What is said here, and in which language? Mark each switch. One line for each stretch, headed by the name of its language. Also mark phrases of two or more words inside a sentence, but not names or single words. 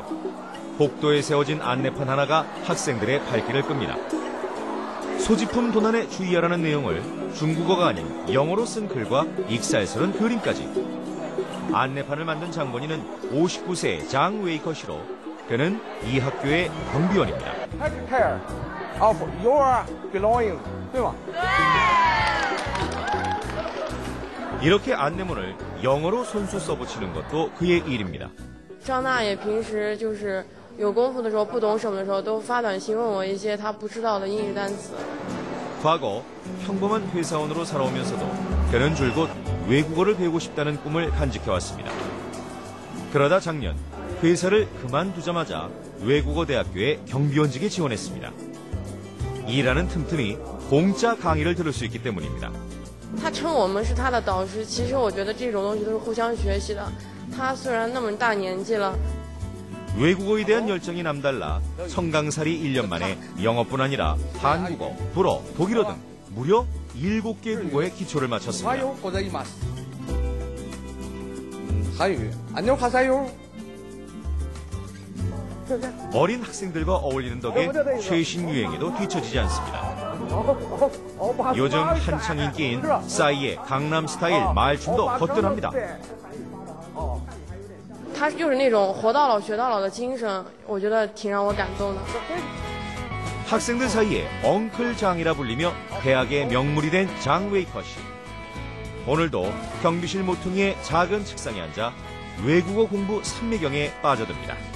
Korean: 복도에 세워진 안내판 하나가 학생들의 발길을 끕니다. 소지품 도난에 주의하라는 내용을 중국어가 아닌 영어로 쓴 글과 익살스런 그림까지. 안내판을 만든 장본인은 59세 장 웨이커시로 그는 이 학교의 경비원입니다.
English: Take care of your belongings,
Chinese: 对吗?
Korean: 이렇게 안내문을 영어로 손수 써붙이는 것도 그의 일입니다.
Chinese: 张大爷平时就是有功夫的时候不懂什么的时候都发短信问我一些他不知道的英语单词.
Korean: 과거 평범한 회사원으로 살아오면서도 그는 줄곧 외국어를 배우고 싶다는 꿈을 간직해왔습니다. 그러다 작년 회사를 그만두자마자 외국어 대학교에 경비원직에 지원했습니다. 일하는 틈틈이 공짜 강의를 들을 수 있기 때문입니다.
Chinese: 他称我们是他的导师，其实我觉得这种东西都是互相学习的。他虽然那么大年纪了。
Korean: 외국어에 대한 열정이 남달라 성강살이 1년 만에 영어뿐 아니라 한국어, 불어, 독일어 등 무려 7개 국어의 기초를 마쳤습니다. 한유, 안녕하세요. 어린 학생들과 어울리는 덕에 최신 유행에도 뒤처지지 않습니다. 요즘 한창 인기인 싸이의 강남 스타일 말춤도 거뜬합니다.
Chinese: 他就是那种活到老学到老的精神，我觉得挺让我感动的。
Korean: 학생들 사이에 엉클장이라 불리며 대학의 명물이 된 장 웨이커 씨. 오늘도 경비실 모퉁이의 작은 책상에 앉아 외국어 공부 삼매경에 빠져듭니다.